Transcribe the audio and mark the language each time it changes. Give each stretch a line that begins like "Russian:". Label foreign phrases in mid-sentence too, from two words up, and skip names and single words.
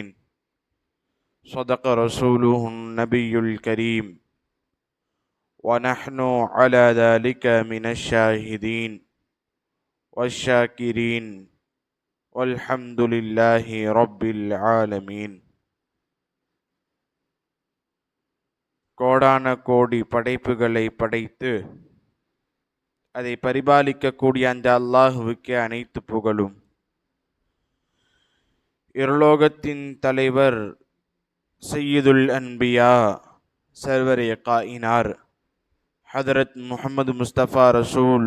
Arabic: صدق رسوله النبي الكريم ونحن على ذلك من الشاهدين والشاكرين والحمد لله رب العالمين.
Tamil: கோடான கோடி படைப்புகளை படைத்து அதை பரிபாலிக்கக்கூடிய அந்த அல்லாஹுவுக்கே அனைத்து புகழும். இருலோகத்தின் தலைவர்
Arabic: سيد الأنبياء
Urdu: سرور کائنات
Tamil: ஹதரத் முஹம்மது முஸ்தபா ரசூல்